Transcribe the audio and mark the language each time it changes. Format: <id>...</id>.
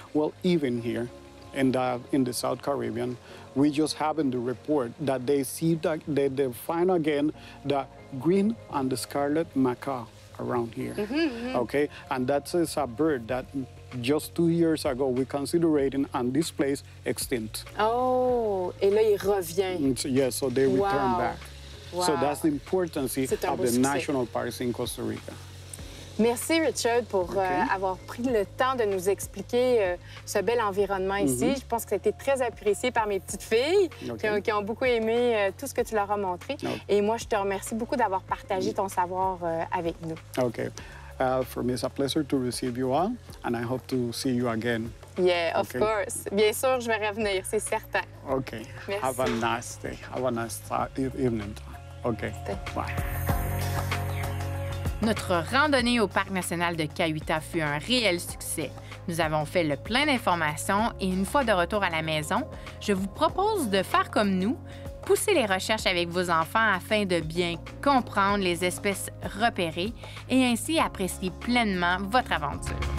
<en>Well, even here in the South Caribbean, we just have in the report that they see that they find again the green and the scarlet macaw around here. Okay, and that is a bird that just 2 years ago we considered on this place extinct.</en> <fr>Oh, et là, il revient.</fr> <en>Yes, so they return back. Wow. So that's the importance of the national parks in Costa Rica.</en> <fr>Merci, Richard, pour avoir pris le temps de nous expliquer ce bel environnement ici. Je pense que ça a été très apprécié par mes petites filles qui ont beaucoup aimé tout ce que tu leur as montré. Et moi, je te remercie beaucoup d'avoir partagé ton savoir avec nous.</fr> <en>Okay. For me, it's a pleasure to receive you all, and I hope to see you again. Yeah, of course.</en> <fr>Bien sûr, je vais revenir, c'est certain.</fr> <en>Okay.</en> <fr>Merci.</fr> <en>Have a nice day. Have a nice evening. Okay. Bye.</en> <fr>Notre randonnée au Parc national de Cahuita fut un réel succès. Nous avons fait le plein d'informations et une fois de retour à la maison, je vous propose de faire comme nous, poussez les recherches avec vos enfants afin de bien comprendre les espèces repérées et ainsi apprécier pleinement votre aventure.</fr>